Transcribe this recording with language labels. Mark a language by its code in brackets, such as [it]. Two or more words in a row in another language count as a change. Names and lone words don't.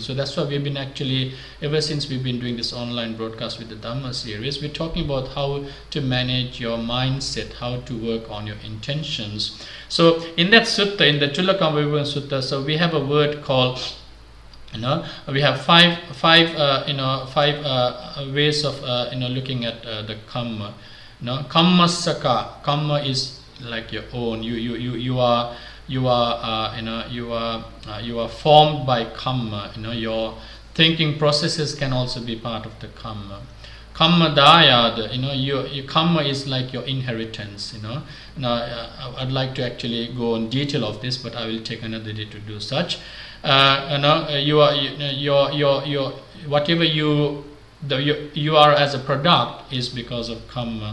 [en] So that's why we've been actually, ever since we've been doing this online broadcast with the Dhamma series, we're talking about how to manage your mindset, how to work on your intentions. So in that sutta, in the Chulla Kamma Vibhanga Sutta, so we have a word called, we have five ways of looking at the kamma. [pi] Kamma saka. [en] Kamma is like your own. You are formed by kamma. Your thinking processes can also be part of the kamma. [pi] Kamma dayad, [en] your kamma is like your inheritance. Now I'd like to actually go in detail of this, but I will take another day to do such. Your whatever you are as a product is because of kamma.